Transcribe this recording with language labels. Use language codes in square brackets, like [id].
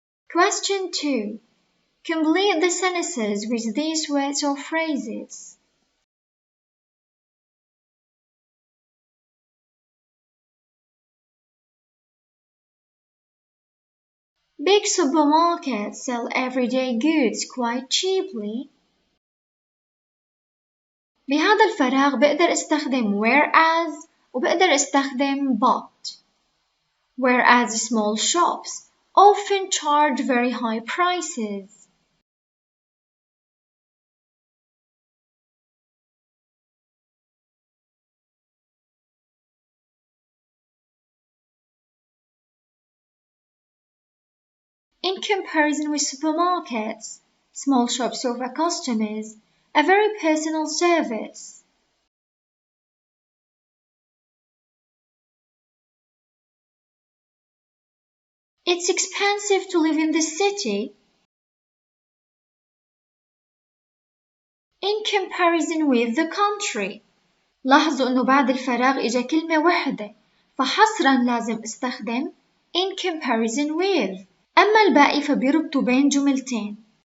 [en] Question 2. Complete the sentences with these words or phrases. Big supermarkets sell everyday goods quite cheaply. [ar] بهذا الفراغ بقدر استخدم whereas وبقدر استخدم but. [en] Whereas small shops often charge very high prices. In comparison with supermarkets, Small shops offer customers a very personal service. It's expensive to live in the city in comparison with the country. [ar] لاحظوا إنه بعد الفراغ إجا كلمة واحدة، فحصرا لازم استخدم in comparison with. أما الباقي فبيربطوا بين جملتين.